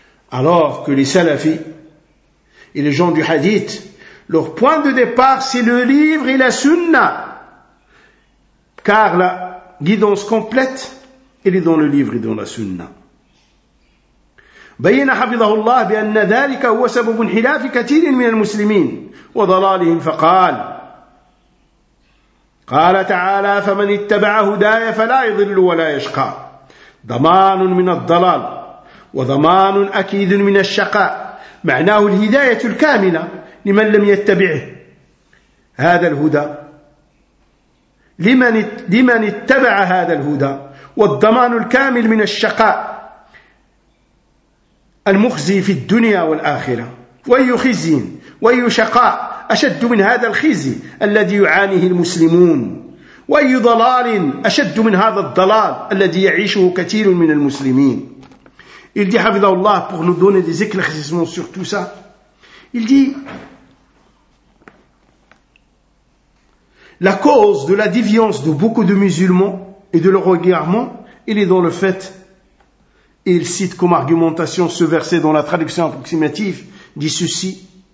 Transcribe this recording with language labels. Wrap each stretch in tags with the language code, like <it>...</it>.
<fr>Alors que les salafis et les gens du hadith, leur point de départ, c'est le livre et la sunna. Car la guidance complète, elle est dans le livre et dans la sunna.</fr> <ar>بين حفظه الله بأن ذلك هو سبب انحلاف كثير من المسلمين وضلالهم فقال قال تعالى فمن اتبع هداي فلا يضل ولا يشقى ضمان من الضلال وضمان أكيد من الشقاء معناه الهداية الكاملة لمن لم يتبعه هذا الهدى لمن اتبع هذا الهدى والضمان الكامل من الشقاء المخزي في الدنيا والآخرة وأي خزي وأي شقاء أشد من هذا الخزي الذي يعانيه المسلمون وأي ضلال أشد من هذا الضلال الذي يعيشه كثير من المسلمين.</ar> <fr>Il dit, حفظه الله, pour nous donner des éclaircissements sur tout ça, il dit, la cause de la déviance de beaucoup de musulmans et de leur égarement, il est dans le fait. Et il cite comme argumentation ce verset dans la traduction approximative, dit ceci.</fr>